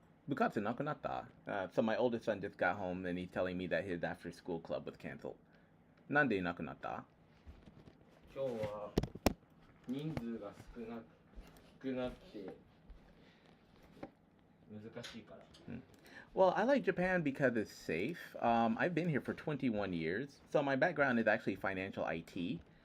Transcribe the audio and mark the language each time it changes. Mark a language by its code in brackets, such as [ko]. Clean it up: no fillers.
[en] Bukatsu nakunata. So my oldest son just got home and he's telling me that his after school club was canceled. [ja] Nande nakunata? 今日は人数が少なくて難しいから。 [en] Well, I like Japan because it's safe. I've been here for 21 years, so my background is actually financial IT.